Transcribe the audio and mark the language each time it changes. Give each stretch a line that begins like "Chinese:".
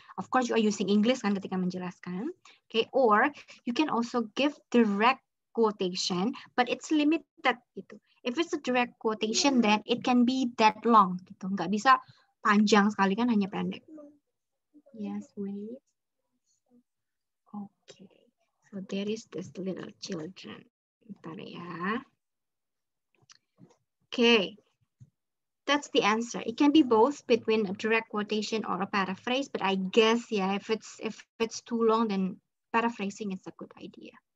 English: Of course, you are using English kan ketika menjelaskan. Okay, or you can also give direct quotation, but it's limited gitu. If it's a direct quotation, then it can be that long gitu.
Indonesian: Nggak bisa panjang sekali kan, hanya pendek.
English: Yes, wait. Okay, so there is this little children. Bentar ya. Okay. That's the answer. It can be both between a direct quotation or a paraphrase, but I guess, yeah, if it's too long, then paraphrasing is a good idea.